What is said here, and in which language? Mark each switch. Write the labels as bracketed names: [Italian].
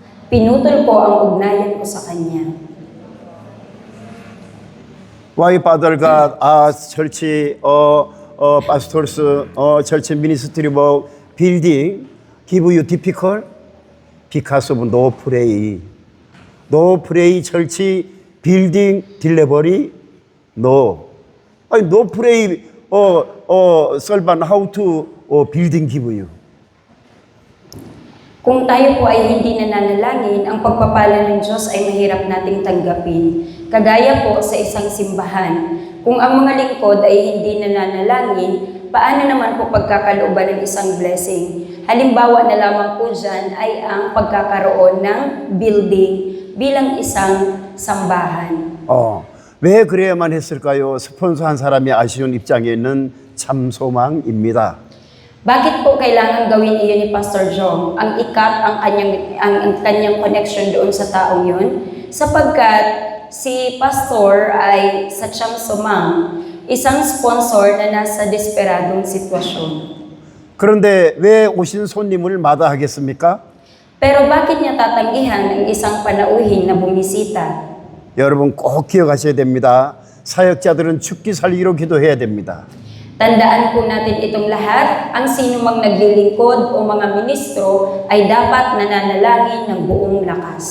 [Filipino] Pinutol ko ang ugnayan ko sa kanya. [English] Why Father God, church, pastors, church ministry work, building, give you difficult? Because of no pray. No pray church, building, delivery, no. No pray, servant, how to building give you. [Filipino] Kung tayo po ay hindi nananalangin, ang pagpapala ng Diyos ay mahirap nating tanggapin. Kagaya po sa isang simbahan. Kung ang mga lingkod ay hindi nananalangin, paano naman po pagkakalooban ng isang blessing? Halimbawa na lamang po dyan ay ang pagkakaroon ng building bilang isang sambahan. [Korean] 왜 그래야만 했을까요? 스폰서 한 사람이 아쉬운 입장에는 참 소망입니다. [Filipino] Bakit po kailangan gawin iyon ni Pastor Jong? Ang ikat ang kanyang connection doon sa taong yun? Sapagkat si Pastor ay sadyang sumang, isang sponsor na nasa desperadong sitwasyon. [Korean] 그런데 왜 오신 손님을 마다하겠습니까? [Filipino] Pero bakit niya tatanggihan ang isang panauhin na bumisita? [Korean] 여러분 꼭 기억하셔야 됩니다. 사역자들은 죽기 살기로 기도해야 됩니다. [Filipino] Tandaan po natin itong lahat, ang sino mang naglilingkod o mga ministro ay dapat nananalangin ng buong lakas.